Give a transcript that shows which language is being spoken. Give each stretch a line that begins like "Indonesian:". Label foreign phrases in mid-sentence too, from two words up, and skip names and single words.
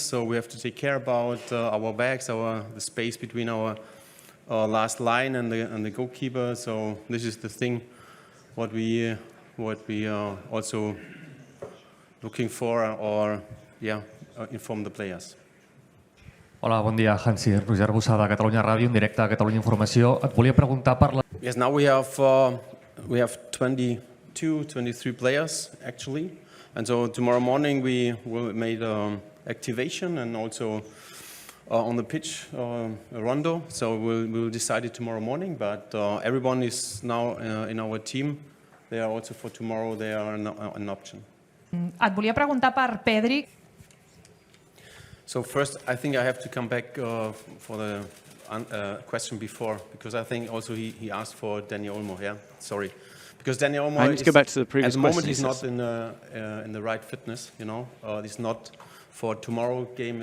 English: So we have to take care about our backs, the space between our last line and the goalkeeper. So this is the thing what we are also looking for, or inform the players.
Catalan: Hola, bon dia, Hansi. Roger Bussada, Catalunya Ràdio, en directe a Catalunya Informació. Et volia preguntar per la...
English: Yes, now we have 22, 23 players actually, and so tomorrow morning we will make activation and also on the pitch a rondo. So we'll decide it tomorrow morning. But everyone is now in our team. They are also for tomorrow. They are an option.
Catalan: Et volia preguntar per Pedri.
English: So first, I think I have to come back for the question before, because I think also he asked for Dani Olmo. Yeah, sorry, because Dani Olmo. I need to go back to the previous question. At the moment, question. he's not in the right fitness. You know, he's not for tomorrow game.